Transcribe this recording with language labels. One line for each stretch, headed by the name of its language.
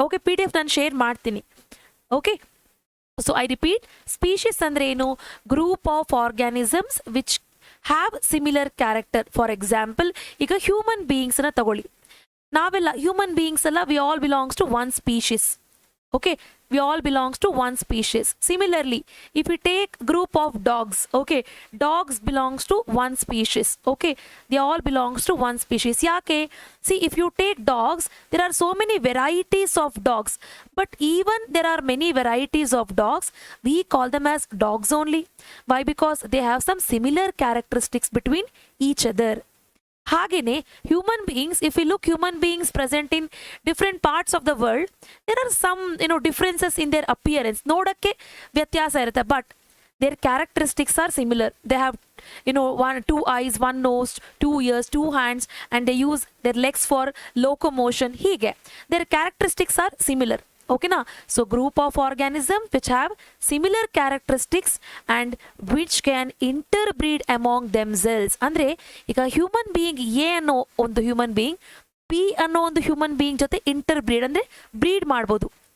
Kannada: Okay, PDF ನಾನು share ಮಾಡ್ತೀನಿ. Okay,
English: so I repeat,
Kannada: species ಅಂದರೆ ಏನು?
English: Group of organisms which have similar character. For example,
Kannada: ಈಗ human ಬೀಯಿಂಗ್ಸನ್ನ ತಗೊಳ್ಳಿ. ನಾವೆಲ್ಲ ಹ್ಯೂಮನ್ ಬೀಯಿಂಗ್ಸ್ ಎಲ್ಲ
English: We all belongs to one species. Okay, we all belongs to one species. Similarly, if we take group of dogs, okay, dogs belongs to one species. Okay, they all belongs to one species. Yake, see, if you take dogs, there are so many varieties of dogs, but even there are many varieties of dogs, we call them as dogs only. Why? Because they have some similar characteristics between each other. ಹಾಗೇನೆ human beings, if you look human beings present in different parts of the world, there are some differences in their appearance.
Kannada: ನೋಡೋಕ್ಕೆ ವ್ಯತ್ಯಾಸ ಇರುತ್ತೆ,
English: But their characteristics are similar. They have 2 eyes, 1 nose, 2 ears, 2 hands, and they use their legs for locomotion. ಹೀಗೆ their characteristics are similar. ಓಕೆನಾ, so group of organism which have similar characteristics and which can interbreed among themselves.
Kannada: ಅಂದರೆ ಈಗ human being A ಅನ್ನೋ ಒಂದು human being B ಅನ್ನೋ ಒಂದು human being ಜೊತೆ ಇಂಟರ್ಬ್ರೀಡ್ ಅಂದರೆ ಬ್ರೀಡ್ ಮಾಡ್ಬೋದು.